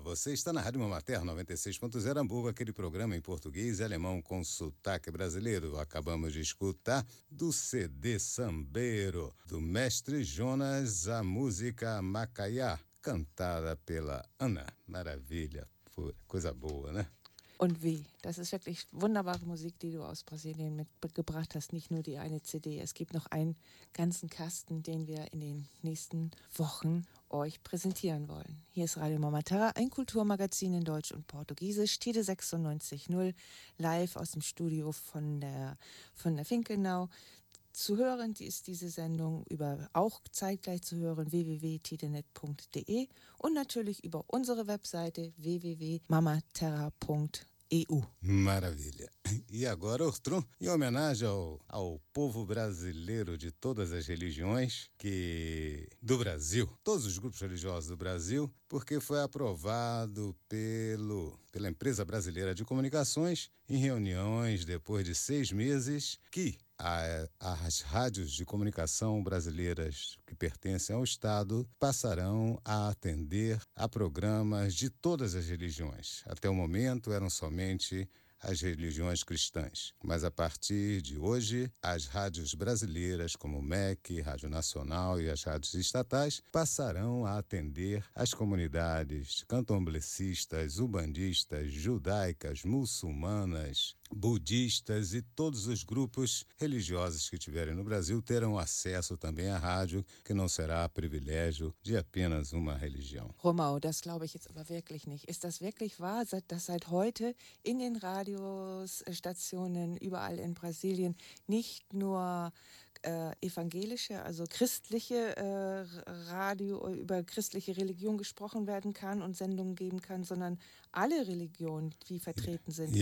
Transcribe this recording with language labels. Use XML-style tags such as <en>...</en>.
<pt>Você está na Rádio Mama Terra 96.0 Hamburgo, aquele programa em português e alemão com sotaque brasileiro. Acabamos de escutar do CD Sambeiro, do mestre Jonas, a música Macaia, cantada pela Ana. Maravilha, pura, coisa boa, né?</pt> <de>Und wie? Das ist wirklich wunderbare Musik, die du aus Brasilien mitgebracht hast. Nicht nur die eine CD. Es gibt noch einen ganzen Kasten, den wir in den nächsten Wochen euch präsentieren wollen. Hier ist Radio Mama Terra, ein Kulturmagazin in Deutsch und Portugiesisch, Tide 96.0, live aus dem Studio von der Finkenau. Zu hören ist diese Sendung über auch zeitgleich zu hören www.tidenet.de und natürlich über unsere Webseite www.mamaterra.eu.</de> <pt>Maravilha! E agora, Ortrum, em homenagem ao povo brasileiro de todas as religiões, que do Brasil, todos os grupos religiosos do Brasil, porque foi aprovado pela Empresa Brasileira de Comunicações em reuniões depois de 6 meses, que as rádios de comunicação brasileiras que pertencem ao Estado passarão a atender a programas de todas as religiões. Até o momento eram somente as religiões cristãs. Mas a partir de hoje, as rádios brasileiras, como o MEC, Rádio Nacional e as rádios estatais, passarão a atender as comunidades cantomblecistas, umbandistas, judaicas, muçulmanas, budistas e todos os grupos religiosos que tiverem no Brasil terão acesso também à rádio, que não será privilégio de apenas uma religião.</pt> <de>Romão, das glaube ich jetzt aber wirklich nicht. Ist das wirklich wahr, dass seit heute in den Radiostationen überall in Brasilien nicht nur evangelische, also christliche Radio über christliche Religion gesprochen werden kann und Sendungen geben kann, sondern alle Religionen, die vertreten sind.</de>